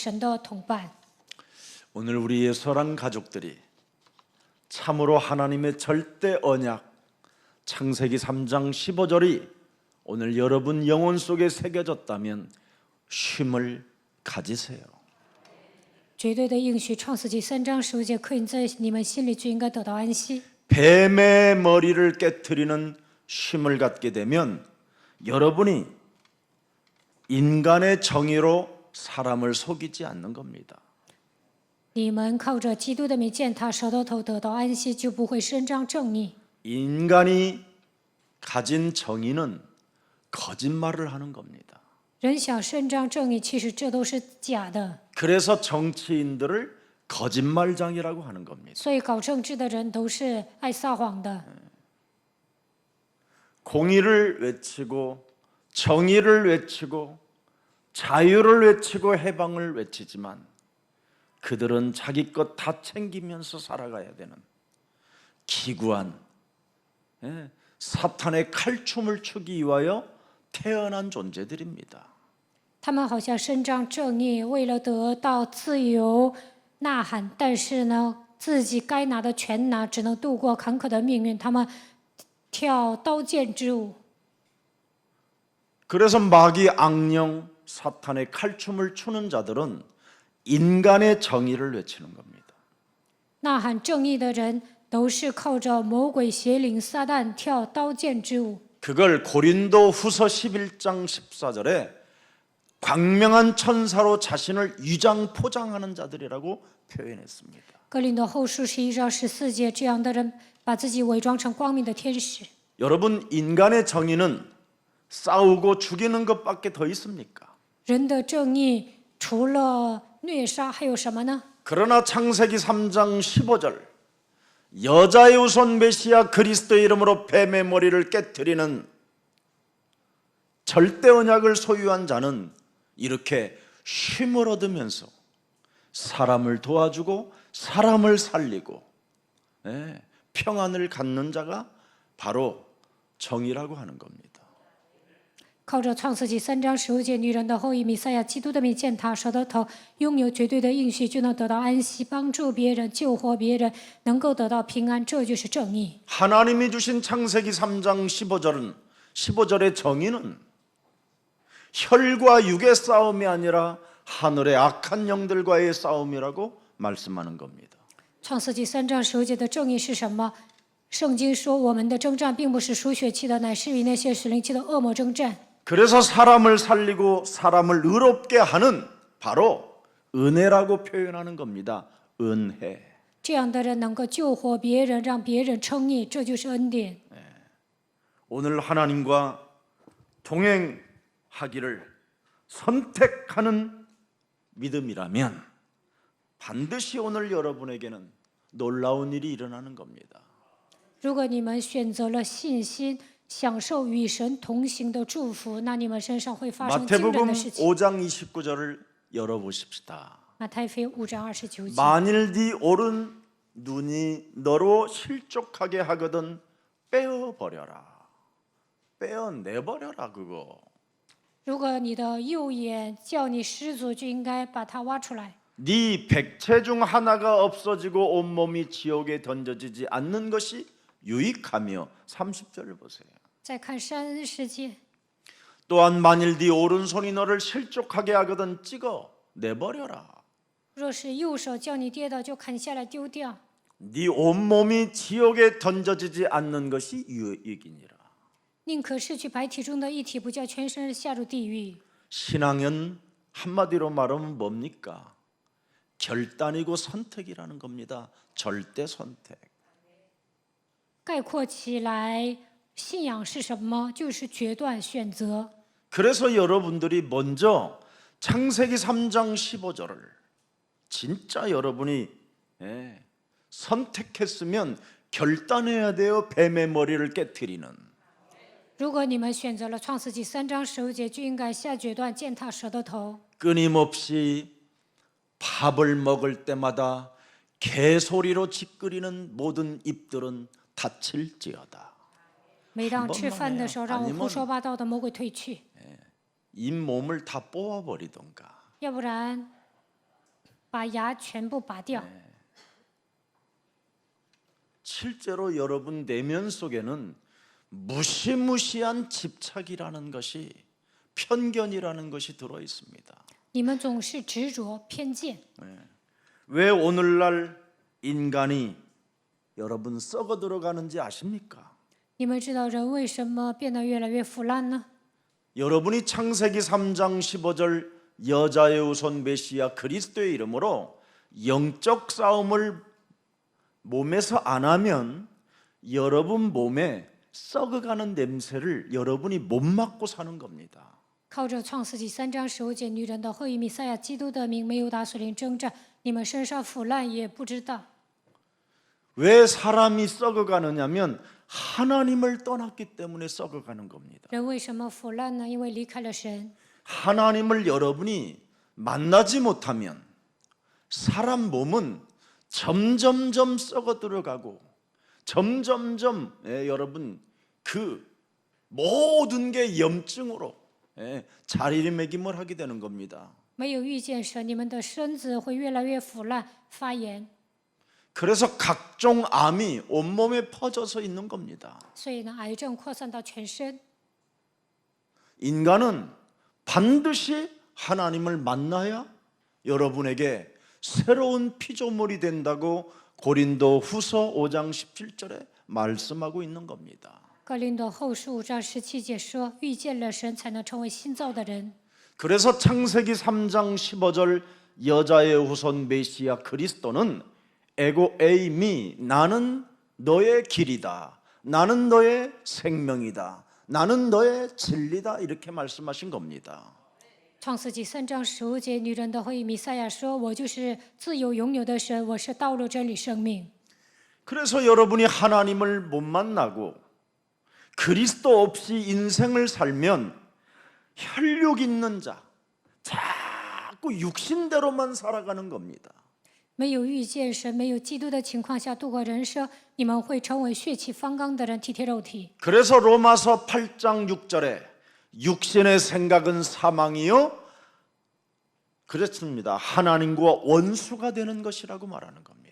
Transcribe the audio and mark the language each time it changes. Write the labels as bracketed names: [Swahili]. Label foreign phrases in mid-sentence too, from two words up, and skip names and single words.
[Chinese] 与神同行的人、蒙恩的人会成为神的同伴。 [Korean] 오늘 우리의 사랑 가족들이 참으로 하나님의 절대 언약 창세기 3장 15절이 오늘 여러분 영혼 속에 새겨졌다면 쉼을 가지세요. [Chinese] 绝对的应许，创世纪3章15节刻印在你们心里，就应该得到安息。 [Korean] 뱀의 머리를 깨트리는 쉼을 갖게 되면 여러분이 인간의 정의로 사람을 속이지 않는 겁니다. [Chinese] 你们靠着基督的名践踏舌头得到安息，就不会伸张正义。 [Korean] 인간이 가진 정의는 거짓말을 하는 겁니다. [Chinese] 人想伸张正义，其实这都是假的。 [Korean] 그래서 정치인들을 거짓말장이라고 하는 겁니다. [Chinese] 所以搞政治的人都是爱撒谎的。 [Korean] 공의를 외치고 정의를 외치고 자유를 외치고 해방을 외치지만 그들은 자기 것 다 챙기면서 살아가야 되는 기구한 사탄의 칼춤을 추기 위하여 태어난 존재들입니다. [Chinese] 他们好像伸张正义，为了得到自由呐喊，但是呢，自己该拿的全拿，只能度过坎坷的命运。他们跳刀剑之舞。 [Korean] 그래서 마귀 악령 사탄의 칼춤을 추는 자들은 인간의 정의를 외치는 겁니다. [Chinese] 呐喊正义的人都是靠着魔鬼邪灵撒旦跳刀剑之舞。 [Korean] 그걸 고린도 후서 11장 14절에 광명한 천사로 자신을 위장 포장하는 자들이라고 표현했습니다. [Chinese] 哥林多后书11章14节，这样的人把自己伪装成光明的天使。 [Korean] 여러분 인간의 정의는 싸우고 죽이는 것밖에 더 있습니까? [Chinese] 人的正义除了虐杀还有什么呢？ [Korean] 그러나 창세기 3장 15절 여자의 우선 메시아 그리스도의 이름으로 뱀의 머리를 깨트리는 절대 언약을 소유한 자는 이렇게 쉼을 얻으면서 사람을 도와주고 사람을 살리고 평안을 갖는 자가 바로 정의라고 하는 겁니다. [Chinese] 靠着创世纪3章15节，女人的后裔弥赛亚基督的名践踏舌头，拥有绝对的应许，就能得到安息，帮助别人，救活别人，能够得到平安，这就是正义。 [Korean] 하나님이 주신 창세기 3장 15절의 정의는 혈과 육의 싸움이 아니라 하늘의 악한 영들과의 싸움이라고 말씀하는 겁니다. [Chinese] 创世纪3章15节的正义是什么？圣经说，我们的征战并不是属血气的，乃是与那些属灵气的恶魔征战。 [Korean] 그래서 사람을 살리고 사람을 의롭게 하는 바로 은혜라고 표현하는 겁니다. 은혜. [Chinese] 这样的人能够救活别人，让别人称义，这就是恩典。 [Korean] 오늘 하나님과 동행하기를 선택하는 믿음이라면 반드시 오늘 여러분에게는 놀라운 일이 일어나는 겁니다. [Chinese] 如果你们选择了信心，享受与神同行的祝福，那你们身上会发生惊人 [Korean] 마태복음 [Chinese] 的事情。 [Korean] 5장 29절을 열어보십시다. [Chinese] 马太福音5章29节。 [Korean] 만일 네 오른 눈이 너로 실족하게 하거든 빼어버려라. 빼어내버려라 그거. [Chinese] 如果你的右眼叫你失足，就应该把它挖出来。 [Korean] 네 백체 중 하나가 없어지고 온몸이 지옥에 던져지지 않는 것이 유익하며 30절을 보세요. [Chinese] 再看30节， [Korean] 또한 만일 네 오른손이 너를 실족하게 하거든 찍어 내버려라. [Chinese] 若是右手叫你跌倒，就砍下来丢掉。 [Korean] 네 온몸이 지옥에 던져지지 않는 것이 유익이니라. [Chinese] 宁可失去白体中的一体，不叫全身下入地狱。 [Korean] 신앙은 한마디로 말하면 뭡니까? 결단이고 선택이라는 겁니다. 절대 선택. [Chinese] 概括起来，信仰是什么？就是决断选择。 [Korean] 그래서 여러분들이 먼저 창세기 3장 15절을 진짜 여러분이 선택했으면 결단해야 돼요. 뱀의 머리를 깨트리는. [Chinese] 如果你们选择了创世纪3章15节，就应该下决断，践踏蛇的头。 [Korean] 끊임없이 밥을 먹을 때마다 개소리로 짓거리는 모든 입들은 다칠지어다. [Chinese] 每当吃饭的时候，让我胡说八道的魔鬼退去。 [Korean] 잇몸을 다 뽑아버리던가. [Chinese] 要不然把牙全部拔掉。 [Korean] 실제로 여러분 내면 속에는 무시무시한 집착이라는 것이, 편견이라는 것이 들어 있습니다. [Chinese] 你们总是执着偏见。 [Korean] 왜 오늘날 인간이 여러분 썩어 들어가는지 아십니까? [Chinese] 你们知道人为什么变得越来越腐烂呢？ [Korean] 여러분이 창세기 3장 15절 여자의 우선 메시아 그리스도의 이름으로 영적 싸움을 몸에서 안 하면 여러분 몸에 썩어가는 냄새를 여러분이 못 맡고 사는 겁니다. [Chinese] 靠着创世纪3章15节女人的后裔弥赛亚基督的名，没有打属灵征战，你们身上腐烂也不知道。 [Korean] 왜 사람이 썩어가느냐면 하나님을 떠났기 때문에 썩어가는 겁니다. [Chinese] 人为什么腐烂呢？因为离开了神。 [Korean] 하나님을 여러분이 만나지 못하면 사람 몸은 점점점 썩어 들어가고 점점점 여러분 그 모든 게 염증으로 자리매김을 하게 되는 겁니다. [Chinese] 没有遇见神，你们的身子会越来越腐烂、发炎。 [Korean] 그래서 각종 암이 온몸에 퍼져서 있는 겁니다. [Chinese] 所以呢，癌症扩散到全身。 [Korean] 인간은 반드시 하나님을 만나야 여러분에게 새로운 피조물이 된다고 고린도 후서 5장 17절에 말씀하고 있는 겁니다. [Chinese] 哥林多后书5章17节说：“遇见了神，才能成为新造的人。” [Korean] 그래서 창세기 3장 15절 여자의 후손 메시아 그리스도는 [Greek] ἐγώ εἰμι [Korean] 나는 너의 길이다. 나는 너의 생명이다. 나는 너의 진리다. 이렇게 말씀하신 겁니다. [Chinese] 创世纪3章15节，女人的后裔弥赛亚说：“我就是自由永有的神，我是道路、真理、生命。” [Korean] 그래서 여러분이 하나님을 못 만나고 그리스도 없이 인생을 살면 혈육 있는 자, 자꾸 육신대로만 살아가는 겁니다. [Chinese] 没有遇见神，没有基督的情况下度过人生，你们会成为血气方刚的人，体贴肉体。 [Korean] 그래서 로마서 8장 6절에 육신의 생각은 사망이요 그랬습니다. 하나님과 원수가 되는 것이라고 말하는 겁니다.